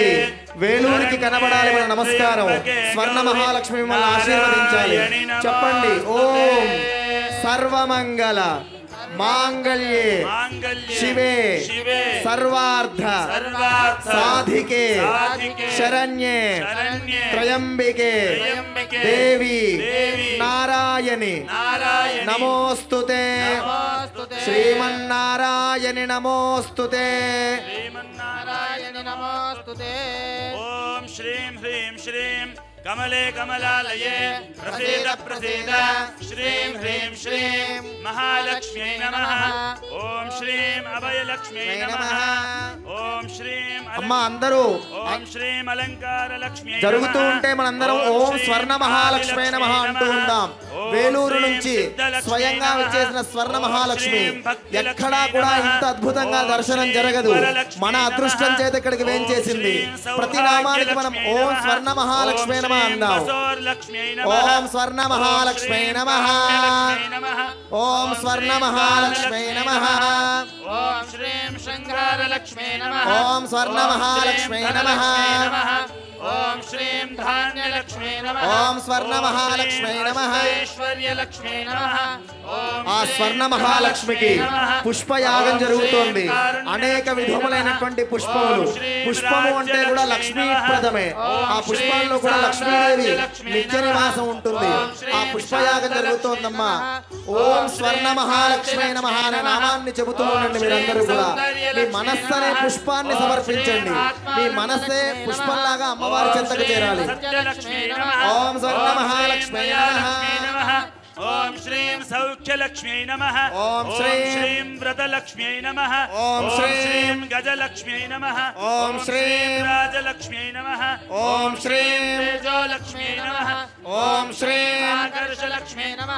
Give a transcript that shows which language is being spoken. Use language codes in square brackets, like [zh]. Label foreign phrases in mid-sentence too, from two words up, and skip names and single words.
[te] వేలూరికి కనబడాలి మన నమస్కారం స్వర్ణ మహాలక్ష్మి మిమ్మల్ని ఆశీర్వదించాలి చెప్పండి [sa] ఓం సర్వమంగళ मांगल्ये शिवे सर्वार्थ साधिके शरण्ये त्रयंबिके देवी नारायणी नमोस्तुते श्रीमन्नारायणि नमोस्तुते ओम श्रीं ह्रीं श्रीं कमले कमलालये प्रसीद प्रसीद श्रीं ह्रीं श्रीं महालक्ष्मी नमः ओम श्रीं अभयलक्ष्मी नमः ओम श्रीं [te] అమ్మా అందరూ [sa] ओम श्रीं अलंकार लक्ष्मी [te] జరుగుతూ ఉంటే మనందరం [sa] ఓం స్వర్ణ మహాలక్ష్మి నమః [te] అంటూ ఉందాం వేలూరు నుంచి స్వయంగా వచ్చేసిన స్వర్ణ మహాలక్ష్మి ఎక్కడా కూడా ఇంత అద్భుతంగా దర్శనం జరగదు మన అదృష్టం చేత ఇక్కడికి వేంచేసింది ప్రతి నామానికి మనం [sa] ఓం స్వర్ణ మహాలక్ష్మి నమః [te] అందాం [sa] ఓం స్వర్ణ మహాలక్ష్మి నమః ఓం స్వర్ణ మహాలక్ష్మి నమః ओम श्रीं शृंगार लक्ष्मी नमः ఓం స్వర్ణ మహాలక్ష్మి నమః ओम श्रीं धान्य लक्ष्मी नमः ఓం స్వర్ణ మహాలక్ష్మి నమః ऐश्वर्य लक्ष्मी नमः [te] ఆ స్వర్ణ మహాలక్ష్మికి పుష్పయాగం జరుగుతోంది అనేక విధములైనటువంటి పుష్పములు పుష్పము అంటే కూడా లక్ష్మీప్రదమే ఆ పుష్పాల్లో కూడా లక్ష్మీదేవి నిత్య నివాసం ఉంటుంది ఆ పుష్పయాగం జరుగుతోందమ్మా [sa] ఓం స్వర్ణ మహాలక్ష్మి నమః [te] అనే నామాన్ని చెబుతూ ఉండండి మీరందరూ కూడా మీ మనస్సు అనే పుష్పాన్ని సమర్పించండి మీ మనస్సే పుష్పంలాగా అమ్మవారి చెంతకు చేరాలి [sa] लक्ष्मी नमः ఓం స్వర్ణ మహాలక్ష్మి నమః ओम श्रीं सौख्यलक्ष्म्यै नमः ఓం శ్రీం व्रतलक्ष्म्यै नमः ఓం శ్రీం गजलक्ष्म्यै नमः ఓం శ్రీం राजलक्ष्म्यै नमः ఓం శ్రీం तेजोलक्ष्म्यै नमः ఓం శ్రీం आकर्षलक्ष्म्यै नमः